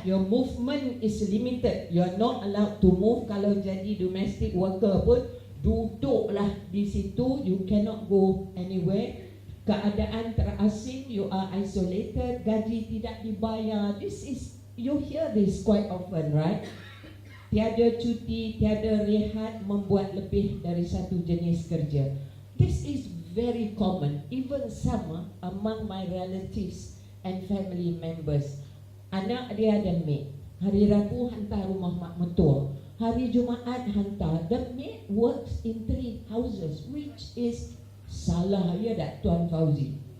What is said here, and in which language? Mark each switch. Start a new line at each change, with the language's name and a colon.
English: Your movement is limited. You are not allowed to move.
Malay: Kalau jadi domestic worker pun, duduklah di situ.
English: You cannot go anywhere.
Malay: Keadaan terasing,
English: you are isolated,
Malay: gaji tidak dibayar.
English: This is, you hear this quite often, right?
Malay: Tiada cuti, tiada rehat, membuat lebih dari satu jenis kerja.
English: This is very common. Even some among my relatives and family members.
Malay: Anak dia ada maid. Hari Rabu hantar rumah mak mertua. Hari Jumaat hantar.
English: The maid works in 3 houses, which is salah,
Malay: ya tak
English: Tuan Fauzi?